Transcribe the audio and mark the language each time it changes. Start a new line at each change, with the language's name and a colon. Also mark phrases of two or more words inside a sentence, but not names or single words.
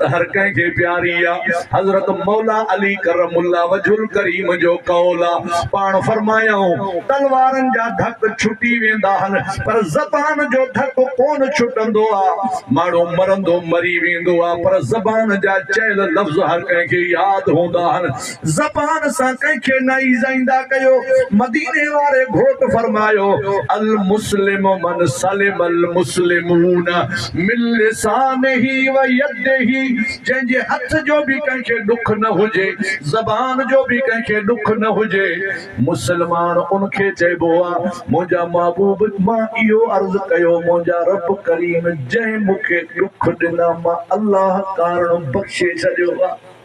Sindhi: हर कंहिंखे प्यारी आहे हज़रत मौला अली
Arabic: كرم الله وجهه الكريم
Sindhi: जो कौल आहे पाण फरमायऊं तलवारनि जा धक छुटी वेंदा आहिनि पर ज़बान जो धक कोन छुटंदो आहे माण्हू मरंदो मरी वेंदो आहे पर ज़बान जा चयल लफ़्ज़ हर कंहिंखे यादि हूंदा आहिनि ज़बान सां कंहिंखे न ईज़ाईंदा कयो मदीने वारे घोट फरमायो
Arabic: المسلم من سلم المسلم
Sindhi: जंहिंजे हथ जो भी कंहिंखे दुख न हुजे ज़बान जो भी कंहिंखे दुख न हुजे मुसलमान उनखे चइबो आहे मुंहिंजा महबूब मां इहो अर्ज़ कयो मुंहिंजा रब करीम जंहिं मूंखे दुख ॾिना मां अल्लाह कारण बख़्शे छॾियो आहे